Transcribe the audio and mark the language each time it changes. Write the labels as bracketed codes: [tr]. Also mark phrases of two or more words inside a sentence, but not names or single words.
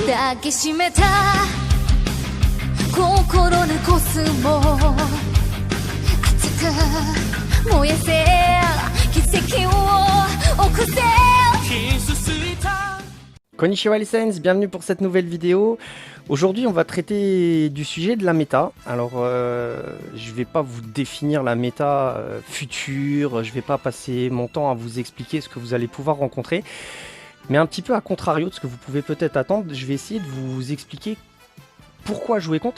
[ja] 抱きしめた心のコスモ熱く燃えせ奇跡を起こせ [fr] Konnichiwa les Saiyans, bienvenue pour cette nouvelle vidéo. Aujourd'hui on va traiter du sujet de la méta. Alors je vais pas vous définir la méta future, je vais pas passer mon temps à vous expliquer ce que vous allez pouvoir rencontrer. Mais un petit peu à contrario de ce que vous pouvez peut-être attendre, je vais essayer de vous expliquer pourquoi jouer contre.